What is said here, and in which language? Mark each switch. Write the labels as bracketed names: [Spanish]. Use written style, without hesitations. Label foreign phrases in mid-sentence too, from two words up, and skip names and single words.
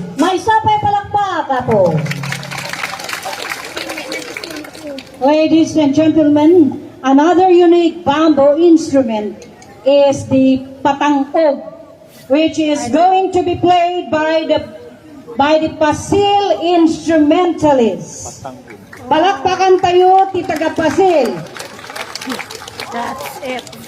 [Iloko] May sapay palakpak ako. [English] Ladies and gentlemen, another unique bamboo instrument is the patangog, which is going to be played by the Pasil instrumentalists. [Filipino] Palakpakan tayo, ti taga Pasil. [English] That's it.